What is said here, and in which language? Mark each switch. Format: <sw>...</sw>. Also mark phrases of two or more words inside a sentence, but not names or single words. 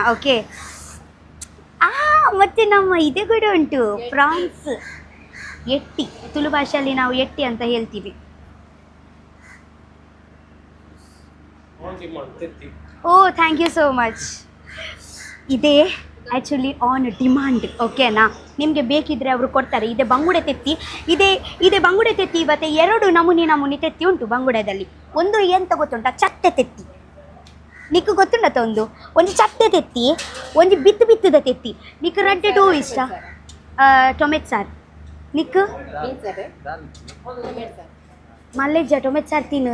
<kn>ಓಕೆ ಮತ್ತು ನಮ್ಮ ಇದೆ ಕೂಡ ಉಂಟು ಪ್ರಾನ್ಸ್, ಎಟ್ಟಿ. ತುಳು ಭಾಷೆಯಲ್ಲಿ ನಾವು ಎಟ್ಟಿ ಅಂತ ಹೇಳ್ತೀವಿ. ಓ</kn> <en>thank you so much.</en> <kn>ಇದೇ ಆ್ಯಕ್ಚುಲಿ</kn> <en>on demand.</en> <kn>ಓಕೆನಾ, ನಿಮಗೆ ಬೇಕಿದ್ದರೆ ಅವರು ಕೊಡ್ತಾರೆ.</kn> <tcy>ಇದೆ ಬಂಗುಡೆ ತೆತ್ತಿ, ಇದೆ ಬಂಗುಡೆ ತೆತ್ತಿ.</tcy> <kn>ಇವತ್ತು 2 ನಮೂನಿ ತೆತ್ತಿ ಉಂಟು ಬಂಗುಡೆದಲ್ಲಿ. ಒಂದು ಎಂತ ಗೊತ್ತುಂಟ, ಚಟ್ಟೆ ತೆತ್ತಿ.</kn> <tcy>ನಿಕ್ಕು ಗೊತ್ತುಂಡತ ಒಂದು ಚಟ್ಟೆ ತೆತ್ತಿ, ಒಂದು ಬಿತ್ತದ ತೆತ್ತಿ. ನಿಕ್ಕು ರಡ್ಡೆ ಟೂ ಇಷ್ಟ. ಟೊಮೆಟೊ ಸಾರು ನಿಕ್ಕು ಮಲ್ಲೇಜ ಟೊಮೆಟೊ ಸಾರು ತಿನ್ನು.</tcy>